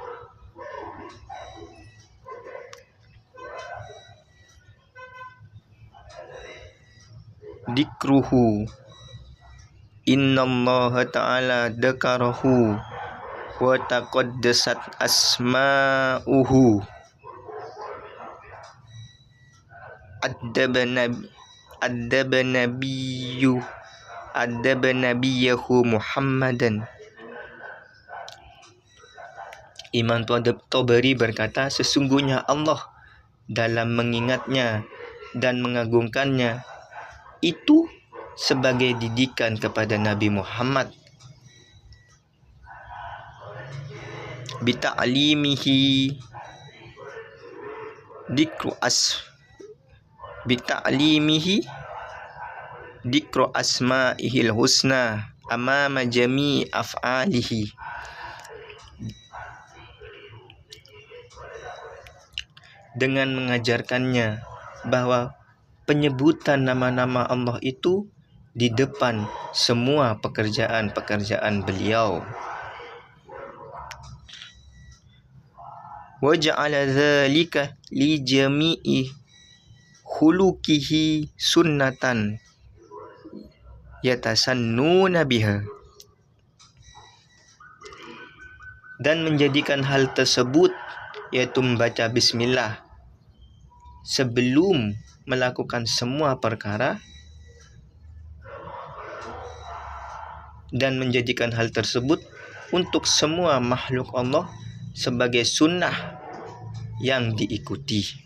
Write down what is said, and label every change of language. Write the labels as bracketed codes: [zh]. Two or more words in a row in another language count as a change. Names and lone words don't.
[ar] ذكره، إن الله تعالى ذكره وتقدست أسماؤه أدب نبيه محمدا. [id] Imam Tabari berkata, sesungguhnya Allah dalam mengingatnya dan mengagungkannya itu sebagai didikan kepada Nabi Muhammad. [ar] بتعليمه ذكر بتعليمه ذكر أسمائه الحسنى أمام جميع أفعاله, [id] dengan mengajarkannya bahwa penyebutan nama-nama Allah itu di depan semua pekerjaan-pekerjaan beliau. [ar] وجعل ذلك لجميع خلقه سنة يستنون بها, [id] dan menjadikan hal tersebut, yaitu membaca bismillah sebelum melakukan semua perkara, dan menjadikan hal tersebut untuk semua makhluk Allah sebagai sunnah yang diikuti.